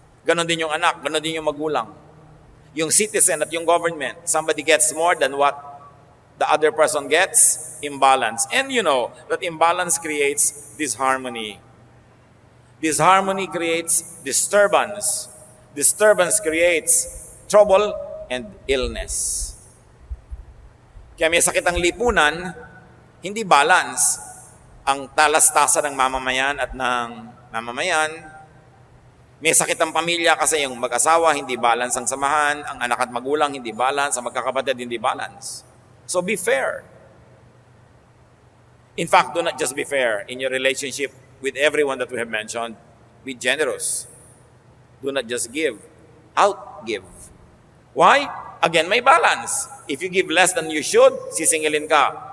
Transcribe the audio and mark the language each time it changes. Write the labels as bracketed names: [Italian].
[Filipino] Ganon din yung anak, ganon din yung magulang. Yung citizen at yung government, [English] somebody gets more than what the other person gets, [Filipino] imbalance. [English] And you know that imbalance creates disharmony. Disharmony creates disturbance. Disturbance creates trouble and illness. [Filipino] Kaya may sakit ang lipunan, hindi balance ang talastasan ng mamamayan at ng mamamayan. May sakit ang pamilya kasi yung mag-asawa, hindi balance ang samahan, ang anak at magulang, hindi balance, ang magkakapatid, hindi balance. [English] So be fair. In fact, do not just be fair in your relationship with everyone that we have mentioned. Be generous. Do not just give, outgive. Why? Again, [Filipino] may balance. [English] If you give less than you should, [Filipino] sisingilin ka.